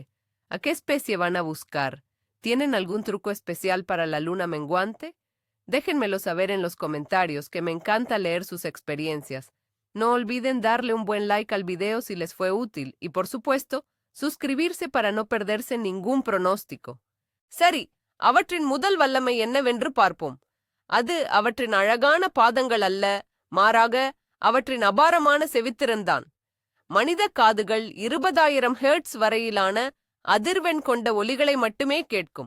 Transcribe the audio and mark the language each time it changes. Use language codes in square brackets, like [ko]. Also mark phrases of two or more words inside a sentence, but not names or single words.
[es] ¿A qué especie van a buscar? ¿Tienen algún truco especial para la luna menguante? Déjenmelo saber en los comentarios, que me encanta leer sus experiencias. No olviden darle un buen like al video si les fue útil y, por supuesto, suscribirse para no perderse ningún pronóstico. [ta] சரி, அவற்றின் முதல் வல்லமை என்னவென்று பார்ப்போம். அது அவற்றின் அழகான பாதங்கள் அல்ல, மாறாக அவற்றின் அபாரமான செவித்திறன்தான். மனித காதுகள் 20,000 ஹெர்ட்ஸ் வரையிலான அதிர்வெண் கொண்ட ஒலிகளை மட்டுமே கேட்கும்.